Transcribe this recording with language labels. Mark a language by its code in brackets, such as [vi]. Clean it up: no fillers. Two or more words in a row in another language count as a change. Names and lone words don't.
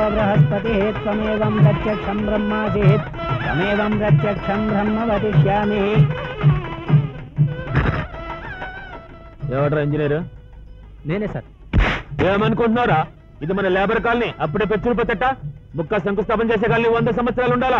[sa] बृहस्पतिः त्वमेवं प्रत्यक्षं ब्रह्मासीत् त्वमेवं प्रत्यक्षं ब्रह्म वदिष्यामि. [te] ఎవడ్రా ఇంజనీరు? నేనే సార్. ఏమనుకుంటున్నారా? ఇది మన లేబర్ కాలనీ. అప్పుడే పెచ్చులు పెట్టట ముక్క శంకుస్థాపన చేసే కాలనీ 100 సంవత్సరాలు ఉండాలా.